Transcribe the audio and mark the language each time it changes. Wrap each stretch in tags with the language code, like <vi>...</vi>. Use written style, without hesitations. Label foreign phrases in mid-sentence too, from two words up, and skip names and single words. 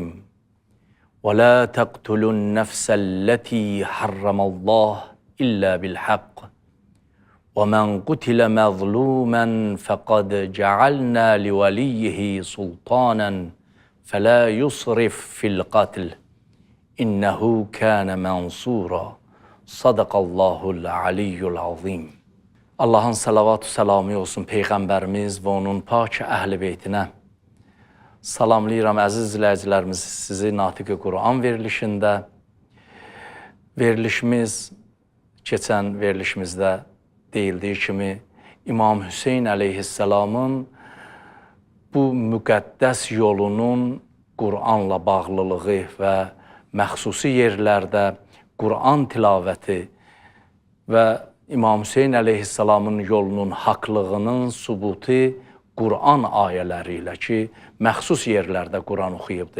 <ar>ولا تقتلوا النفس التي حرم الله إلا بالحق ومن قتل مظلوما فقد جعلنا لوليه سلطانا فلا يسرف في القتل إنه كان منصورا. صدق الله العلي العظيم.</ar> <az>Allahın salavat-ı selamı olsun Peyğəmbərimiz və onun pak əhl-i beytinə. Salamlayıram əziz izləyicilərimiz sizi Natiq-i Quran verilişində. Verilişimiz, keçən verilişimizdə deyildiyi kimi İmam Hüseyin əleyhisselamın bu müqəddəs yolunun Quranla bağlılığı və məxsusi yerlərdə Quran tilavəti və İmam Hüseyin əleyhisselamın yolunun haqlığının sübutu Quran ayələri ilə ki, məxsus yerlərdə Quran oxuyubdur.</az>